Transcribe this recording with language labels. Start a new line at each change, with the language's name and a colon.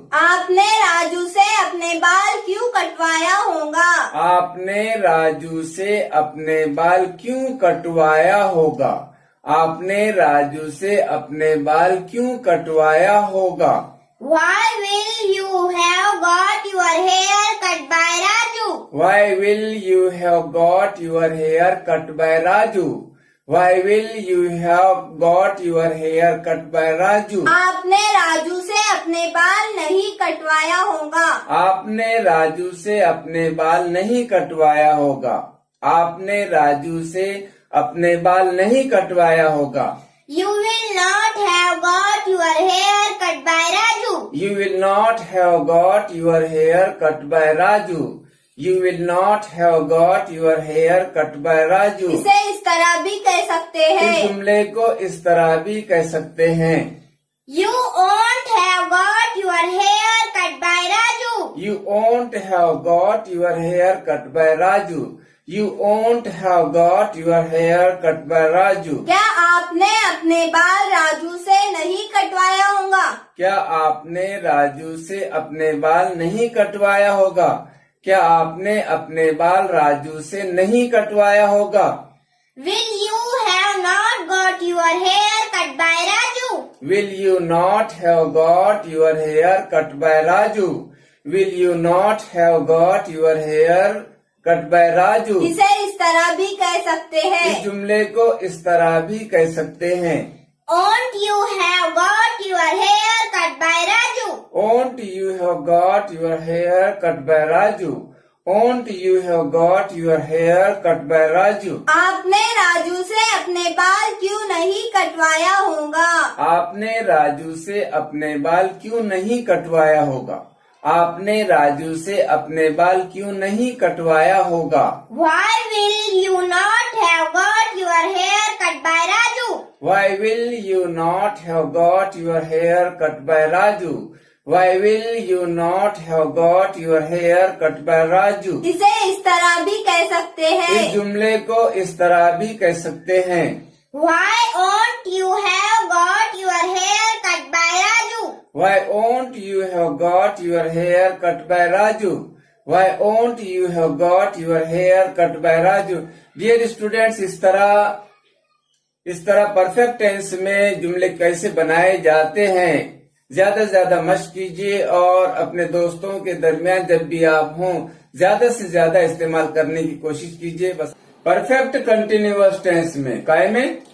Hindi: आपने राजू से अपने बाल क्यों कटवाया होगा? आपने राजू से अपने बाल क्यों कटवाया होगा? आपने राजू से अपने बाल क्यों कटवाया होगा?
English: Why will you have got your hair cut by Raju? Why will you have got your hair cut by Raju? Why will you have got your hair cut by Raju?
Hindi: आपने राजू से अपने बाल नहीं कटवाया होगा, आपने राजू से अपने बाल नहीं कटवाया होगा, आपने राजू से अपने बाल नहीं कटवाया होगा,
English: You will not have got your hair cut by Raju. You will not have got your hair cut by Raju. You will not have got your hair cut by Raju.
Hindi: इसे इस तरह भी कह सकते इस हैं, जुमले को इस तरह भी कह सकते हैं,
English: You won't have got your hair cut by Raju. You won't have got your hair cut by Raju. You won't have got your hair cut by Raju.
Hindi: क्या आपने अपने बाल राजू से नहीं कटवाया होगा? क्या आपने राजू से अपने बाल नहीं कटवाया होगा? क्या आपने अपने बाल राजू से नहीं कटवाया होगा?
English: Will you have not got your hair cut by Raju? Will you not have got your hair cut by Raju? Will you not have got your hair cut by Raju?
Hindi: इसे इस तरह भी कह सकते इस हैं, जुमले को इस तरह भी कह सकते हैं,
English: Won't you have got your hair cut by Raju? Won't you have got your hair cut by Raju? Won't you have got your hair cut by Raju?
Hindi: आपने राजू से अपने बाल क्यों नहीं कटवाया होगा? आपने राजू से अपने बाल क्यों नहीं कटवाया होगा? आपने राजू से अपने बाल क्यों नहीं कटवाया होगा?
English: Why will you not have got your hair cut by Raju? Why will you not have got your hair cut by Raju? Why will you not have got your hair cut by Raju?
Hindi: इसे इस तरह भी कह सकते इस हैं, जुमले को इस तरह भी कह सकते हैं,
English: Why won't you have got your hair cut by Raju? Why won't you have got your hair cut by Raju? Why won't you have got your hair cut by Raju? Dear students,
Hindi: इस तरह perfect tense में जुमले कैसे बनाए जाते हैं ज्यादा से ज्यादा मशक कीजिए और अपने दोस्तों के दरमियान जब भी आप हों ज्यादा से ज्यादा इस्तेमाल करने की कोशिश कीजिए। बस परफेक्ट कंटिन्यूअस टेंस में काय में